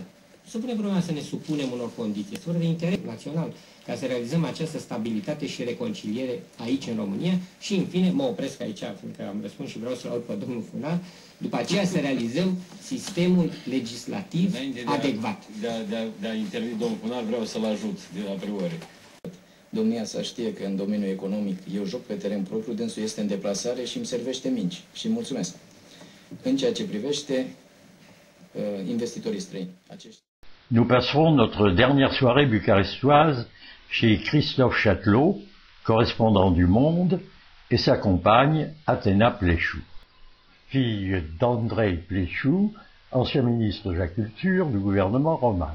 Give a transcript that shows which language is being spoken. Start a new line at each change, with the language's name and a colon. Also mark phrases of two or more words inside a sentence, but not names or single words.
Romanian: Nu se pune problema să ne supunem unor condiții, să vorbim de interes național, ca să realizăm această stabilitate și reconciliere aici în România și, în fine, mă opresc aici, fiindcă am răspuns și vreau să-l aud pe domnul Funar, după aceea să realizăm sistemul legislativ adecvat. De a interveni domnul Funar, vreau să-l ajut de la priori. Domnia să știe că în domeniul economic eu joc pe teren propriu, dânsul este în deplasare și îmi servește minci. Și mulțumesc. În ceea ce privește investitorii străini.
French: Nous passerons notre dernière soirée bucarestoise chez Christophe Chatelot, correspondant du Monde, et sa compagne Athéna Pléchou, fille d'Andrei Pléchou, ancien ministre de la Culture du gouvernement roman.